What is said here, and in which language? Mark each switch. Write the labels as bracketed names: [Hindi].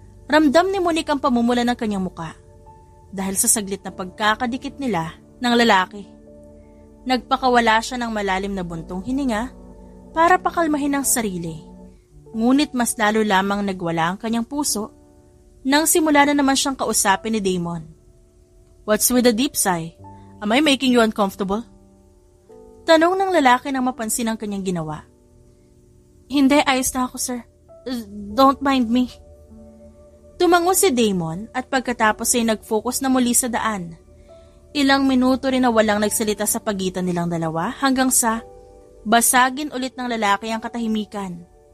[Filipino] Ramdam ni Monique ang pamumula ng kanyang muka dahil sa saglit na pagkakadikit nila ng lalaki. Nagpakawala siya ng malalim na buntong hininga para pakalmahin ang sarili. Ngunit mas lalo lamang nagwala ang kanyang puso nang simula na naman siyang kausapin ni Damon. [English] "What's with the deep sigh? Am I making you uncomfortable?" [Filipino] Tanong ng lalaki nang mapansin ang kanyang ginawa. "Hindi, ayos na ako, sir. [English] Don't mind me." [Filipino] Tumango si Damon at pagkatapos ay nag-focus na muli sa daan. Ilang minuto rin na walang nagsalita sa pagitan nilang dalawa hanggang sa basagin ulit ng lalaki ang katahimikan.